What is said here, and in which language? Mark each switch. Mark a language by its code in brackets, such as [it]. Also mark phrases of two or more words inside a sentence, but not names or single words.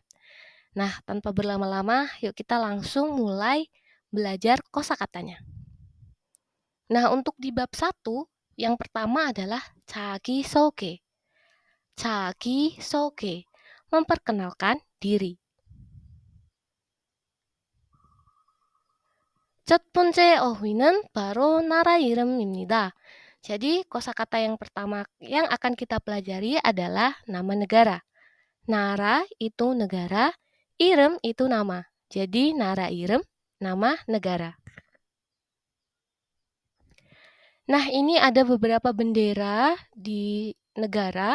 [id] Nah, tanpa berlama-lama, yuk kita langsung mulai belajar kosakatanya. Nah, untuk di bab 1, yang pertama adalah 자기소개. 자기소개, memperkenalkan diri. [ko] 첫 번째 어휘는 바로 나라 이름입니다. [id] Jadi, kosakata yang pertama yang akan kita pelajari adalah nama negara. Nara itu negara, irem itu nama. Jadi, [ko] 나라 이름, [id] nama negara. Nah, ini ada beberapa bendera di negara.